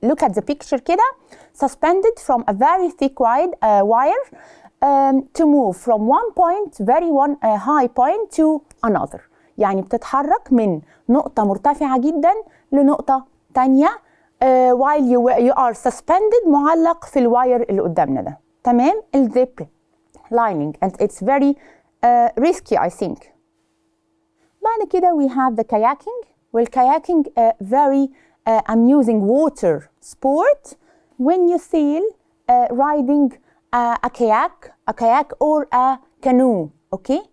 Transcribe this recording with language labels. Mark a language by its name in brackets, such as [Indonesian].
[English] Look at the picture كده. Suspended from a very thick wire to move from one high point to another. [Arabic] يعني بتتحرك من نقطة مرتفعة جدا لنقطة تانية [English] while you are suspended [Arabic] معلق في الواير اللي قدامنا ده. [English] تمام؟ الزيب lining and it's very risky I think. [Arabic] بعد كده [English] we have the kayaking. والkayaking very amusing water sport when you sail riding a kayak or a canoe. okay?